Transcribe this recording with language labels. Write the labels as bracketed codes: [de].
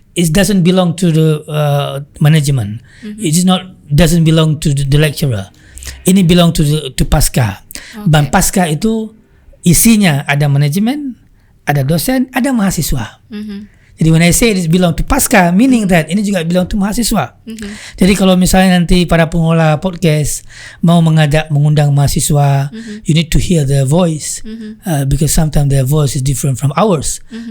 [en] It doesn't belong to the management. It doesn't belong to the lecturer. Ini belong to Pasca. [id] Dan Pasca itu isinya ada manajemen, ada dosen, ada mahasiswa. [en] Jadi when I say it belong to Pasca, meaning that [id] ini juga [en] belong to mahasiswa. [id] Jadi kalau misalnya nanti para pengolah podcast mau mengundang mahasiswa, [en] you need to hear their voice, because sometimes their voice is different from ours.